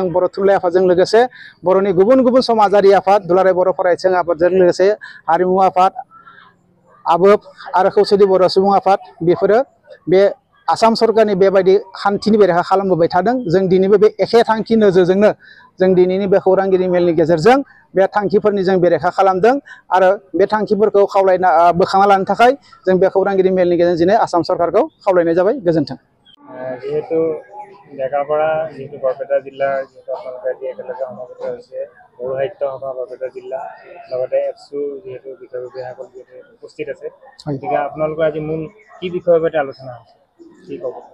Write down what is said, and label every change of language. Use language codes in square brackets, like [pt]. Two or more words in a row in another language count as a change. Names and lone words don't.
[brx] बर' थुनलाइ आफादजों लोगोसे बर'नि गुबुन गुबुन समाजारि आफाद दुलाराय बर' फरायसा आफादजों लोगोसे हारिमु आफाद आबोफ आरो खौसेथि बर' सुबुं आफाद बेफोरो बे आसाम सरकारनि बेबायदि खान्थिनि बेरेखा खालामबोबाय थादों जों दिनैबो बे एखे थांखि नोजोरजोंनो जों दिनैनि बे खौरांगिरि मेलनि गेजेरजों बे थांखिफोरनि जों बेरेखा खालामदों आरो बे थांखिफोरखौ खावलायना बोखांना लानो थाखाय जों बे खौरांगिरि मेलनि गेजेरजों दिनै आसाम सरकारखौ खावलायनाय जाबाय गोजोन्थों [as] যেহেতু ডেকাপাৰা যেহেতু বৰপেটা জিলাৰ যেহেতু আপোনালোকে আজি একেলগে সমাবেত হৈছে বড়ো সাহিত্য সভা বৰপেটা জিলা লগতে এফচু যেহেতু বিষয়ববীয়াসকল যিহেতু উপস্থিত আছে গতিকে আপোনালোকৰ আজি মূল কি বিষয়ৰ ওপৰত আলোচনা হৈছে কি ক'ব